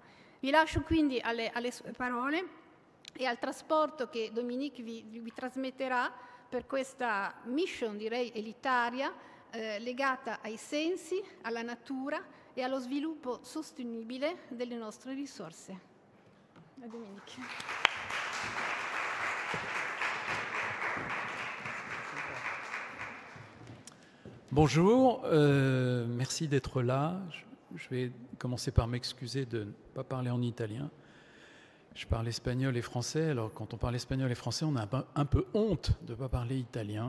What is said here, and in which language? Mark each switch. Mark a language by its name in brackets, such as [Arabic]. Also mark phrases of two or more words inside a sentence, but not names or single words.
[Italian] Vi lascio quindi alle sue parole e al trasporto che Dominique vi trasmetterà per questa mission, direi, elitaria, legata ai sensi, alla natura e allo sviluppo sostenibile delle nostre risorse. A Dominique. [French] Bonjour, merci d'être là. Je vais commencer par m'excuser de ne pas parler en italien. Je parle espagnol et français. Alors, quand on parle espagnol et français, on a un peu honte de ne pas parler italien.